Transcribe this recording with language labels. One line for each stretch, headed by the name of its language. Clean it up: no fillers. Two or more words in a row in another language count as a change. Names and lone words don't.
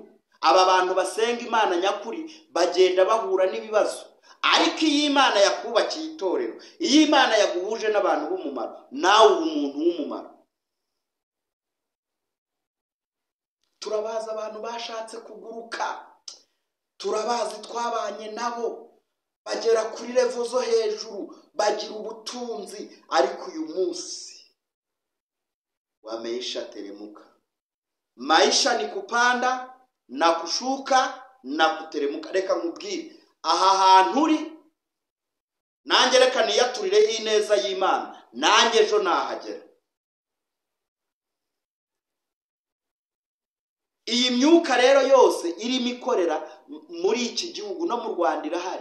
Kinyarwanda: Aba bantu basenga Imana nyakuri bagenda bahura n'ibibazo, ariko iyi Imana yakubakiye itorero, iyi Imana yaguhuje n'abantu b'umumaro, nawe umuntu w'umumaro. Turabaza abantu bashatse kuguruka, turabazi twabanye nabo bagera kuri level zo hejuru, bagira ubutunzi, ariko uyu munsi
Swahili: wameisha teremuka. Maisha ni kupanda na kushuka na kuteremuka.
Kinyarwanda: Reka nkubwire, aha hantu uri nanjye reka niyaturire ineza y'Imana, nanjye ejo nahagera. Iyi myuka rero yose irimo ikorera muri iki gihugu no mu Rwanda irahari.